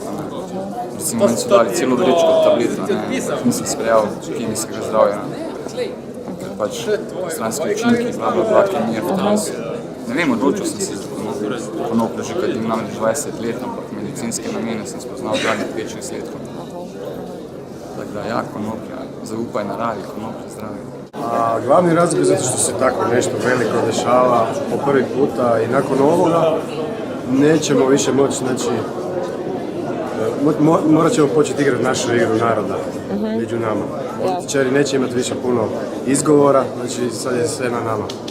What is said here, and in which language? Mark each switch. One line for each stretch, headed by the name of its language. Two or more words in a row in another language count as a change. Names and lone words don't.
Slovenian: Recimo, meni so dali celo vrečko tablet, nisem sprejel kemijskega zdravja, ker pač stranski učinki, kemija, fotoz. Ne vem, odločil sem se za konopljo, že kad imam 20 let, ampak medicinske namene sem spoznal zadnjih 5-6 let. Tako da ja, konoplja, zaupaj naravi, konoplja zdravje.
Croatian: Glavni razlog je zato što se tako nešto veliko dešava po prvi puta i nakon ovoga nećemo više moći, znači morat ćemo početi igrati našu igru naroda među nama. Političari neće imati više puno izgovora, znači sad je sve na nama.